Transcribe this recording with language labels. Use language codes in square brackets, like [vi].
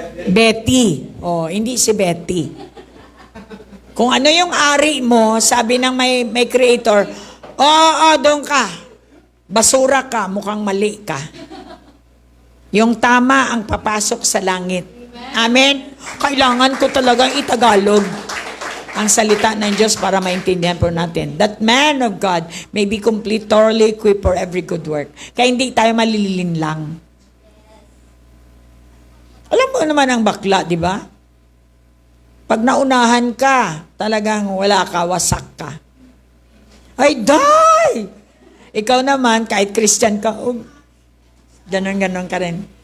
[tl] Betty. Oh, hindi si Betty. Kung ano yung ari mo, sabi ng may creator, doon ka. Basura ka, mukhang mali ka. Yung tama ang papasok sa langit. Amen? Kailangan ko talagang itagalog ang salita ng Diyos para maintindihan po natin. [en] That man of God may be complete, thoroughly equipped for every good work. [tl] Kaya hindi tayo malilin lang. Alam mo naman ang bakla, di ba? Pag naunahan ka, talagang wala ka, wasak ka. Ay, die! Ikaw naman, kahit Christian ka, ganon ka rin.